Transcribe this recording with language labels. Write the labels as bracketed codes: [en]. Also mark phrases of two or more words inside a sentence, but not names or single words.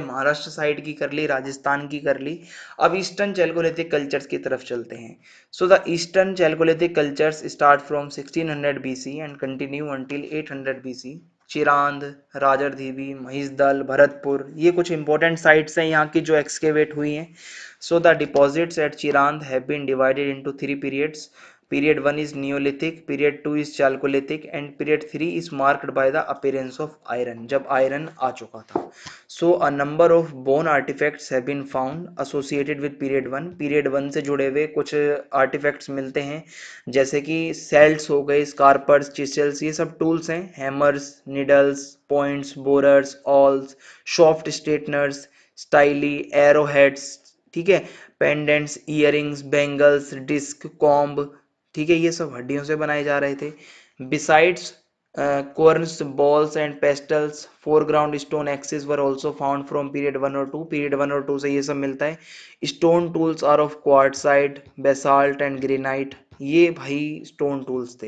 [hi] महाराष्ट्र साइड की कर ली, राजस्थान की कर ली। अब [en] Eastern Chalcolithic cultures [hi] की तरफ चलते हैं। [en] so the Eastern Chalcolithic cultures start from 1600 BC and continue until 800 BC. [hi] चिरांद, राजरधीबी, महिषदल, भरतपुर, ये कुछ [en] important sites [hi] हैं यहाँ की जो एक्सकेवेट हुई हैं। [en] so the deposits at Chirand have been divided into 3 periods. Period 1 is Neolithic, period 2 is Chalcolithic and period 3 is marked by the appearance of iron, [hi] जब iron आ चुका था। [en] So a number of bone artifacts have been found associated with period 1। [hi] period 1 से जुड़े हुए कुछ artifacts मिलते हैं, जैसे कि celts हो गए, scarpers, chisels, ये सब tools हैं। [en] hammers, needles, points, borers, awls, soft straighteners, styli, arrowheads, [hi] ठीक है, पेंडेंट्स, इयरिंग्स, बैंगल्स, डिस्क, कॉम्ब, ठीक है, ये सब हड्डियों से बनाए जा रहे थे। [en] besides corns, balls and pestles, foreground stone axes were also found from period 1 और 2। [hi] पीरियड 1 और 2 से ये सब मिलता है। [en] stone tools are of quartzite, basalt and granite, [hi] ये भाई [en] stone tools [hi] थे।